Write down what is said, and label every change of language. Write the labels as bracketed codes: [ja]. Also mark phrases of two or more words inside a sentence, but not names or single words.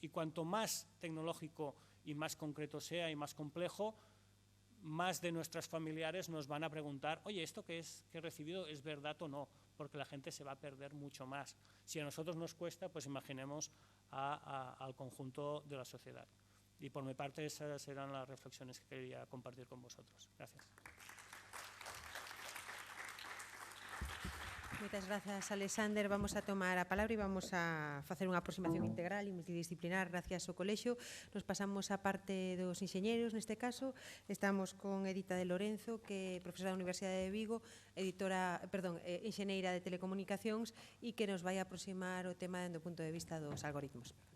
[es] Y cuanto más tecnológico y más concreto sea y más complejo, más de nuestros familiares nos van a preguntar, oye, ¿esto que he recibido es verdad o no? Porque la gente se va a perder mucho más. Si a nosotros nos cuesta, pues imaginemos al conjunto de la sociedad. Y por mi parte esas eran las reflexiones que quería compartir con vosotros. Gracias. [gl] Moitas grazas, Alexander. Vamos a tomar a palabra e vamos a facer unha aproximación integral e multidisciplinar gracias ao colexio. Nos pasamos a parte dos enxeñeros, neste caso. Estamos con Edita de Lorenzo, que é profesora da Universidade de Vigo, enxeñeira de telecomunicacións e que nos vai aproximar o tema do punto de vista dos algoritmos.